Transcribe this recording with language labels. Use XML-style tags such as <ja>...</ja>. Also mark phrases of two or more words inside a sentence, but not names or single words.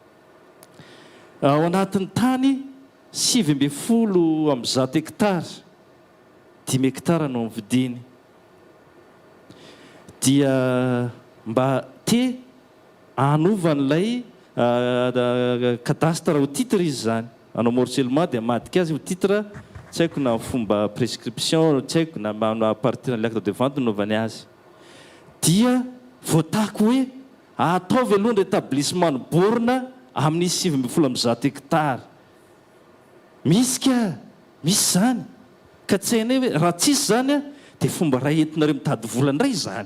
<mg>Ao anatin'ny tany 7 hektara 5 hektara no mividiny dia mba te anovan'ilay cadastre ho titre izy zany anao morcellement dia madika azy ho titre tsy haiko na fomba prescription tsy haiko na</mg> <fr>partir l'acte de vente</fr> <mg>naovany azy dia voatako hoe ataovy aloha ny rétablissement ny borna amin'ny 7 hektara. Misy ka misy zany ka tsy hainay hoe raha tsisy zany dia fomba raha entinareo mitady vola indray zany.</mg>